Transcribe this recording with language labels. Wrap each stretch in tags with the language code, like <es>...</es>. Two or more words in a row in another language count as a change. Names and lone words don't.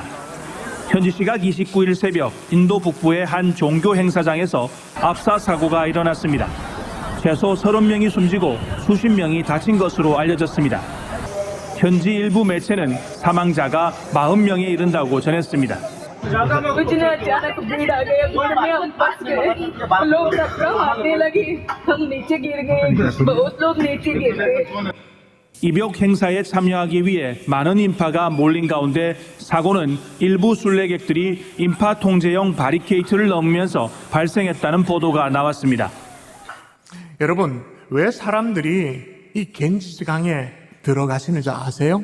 <ko>현지 시각 29일 새벽 인도 북부의 한 종교 행사장에서 압사 사고가 일어났습니다. 최소 30명이 숨지고 수십 명이 다친 것으로 알려졌습니다. 현지 일부 매체는 사망자가 40명에 이른다고 전했습니다.</ko> <hi>कुछ ना अचानक भीड़ आ गई भीड़ में हम फंस गए लोग सबका भागने लगे हम नीचे गिर गए बहुत लोग नीचे गिर गए</hi> <ko>입욕 행사에 참여하기 위해 많은 인파가 몰린 가운데 사고는 일부 순례객들이 인파 통제용 바리케이트를 넘으면서 발생했다는 보도가 나왔습니다. 여러분, 왜 사람들이 이 겐지스강에 들어가시는지 아세요?</ko>